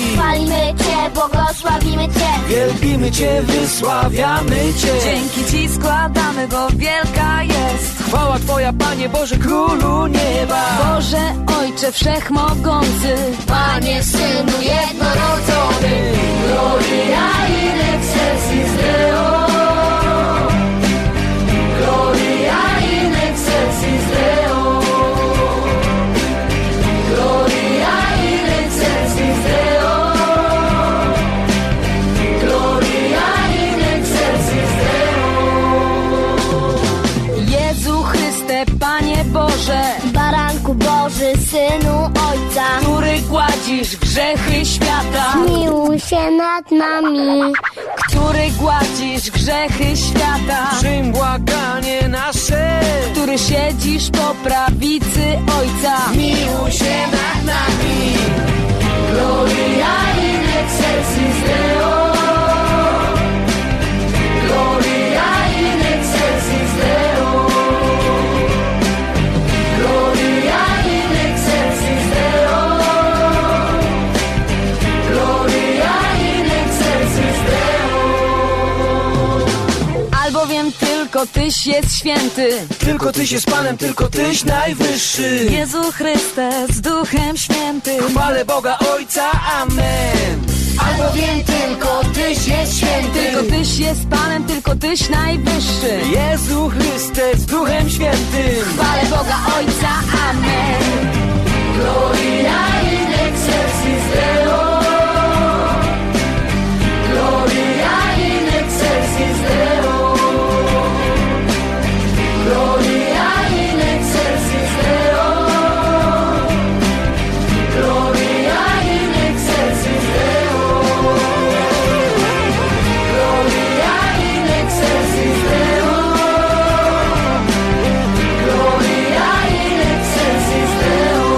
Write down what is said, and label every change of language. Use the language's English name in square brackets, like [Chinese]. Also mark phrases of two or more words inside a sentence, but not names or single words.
[Polish] Chwalimy Cię, błogosławimy Cię, Wielbimy Cię, wysławiamy Cię. Dzięki Ci składamy, bo wielka jest Chwała Twoja, Panie Boże, Królu nieba. Boże, Ojcze Wszechmogący, Panie, Synu jednorodzony. [Latin] Gloria in excelsis Deo, Gloria in excelsis Deo, Gloria in excelsis Deo, Gloria in excelsis Deo. [Polish] Jezu Chryste, Panie Boże, Baranku Boży, Synu Ojca, który gładzisz grzechy świata, zmiłuj się nad nami, który gładzisz grzechy świata, Przyjm błaganie nasze, który siedzisz po prawicy Ojca, zmiłuj się nad nami. [Latin] Gloria in excelsis Deo, Gloria in excelsis Deo, Gloria in excelsis Deo, Gloria in excelsis Deo. [Polish] albowiem tylko Tyś jest święty, tylko Tyś jest Panem, tylko Tyś najwyższy. Jezu Chryste z Duchem Świętym, Chwalę Boga Ojca, amen. Albowiem tylko Tyś jest święty, tylko Tyś jest Panem, tylko Tyś najwyższy. Jezu Chryste z Duchem Świętym, Chwalę Boga Ojca, amen. [Latin] Gloria in excelsis Deo, Gloria in excelsis Deo, Gloria in excelsis Deo, Gloria in excelsis Deo, Gloria in excelsis Deo, Gloria in excelsis Deo.